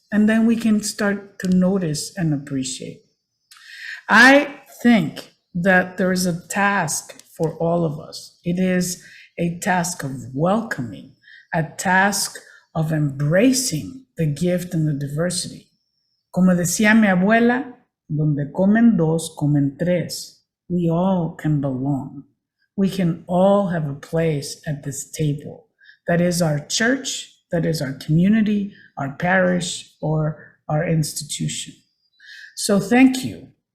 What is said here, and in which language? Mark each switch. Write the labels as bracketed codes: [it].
[en] And then we can start to notice and appreciate. I think that there is a task for all of us. It is a task of welcoming, a task of embracing the gift and the diversity. [es] Como decía mi abuela, donde comen dos, comen tres. [en] We all can belong. We can all have a place at this table. That is our church, that is our community, our parish, or our institution. So thank you.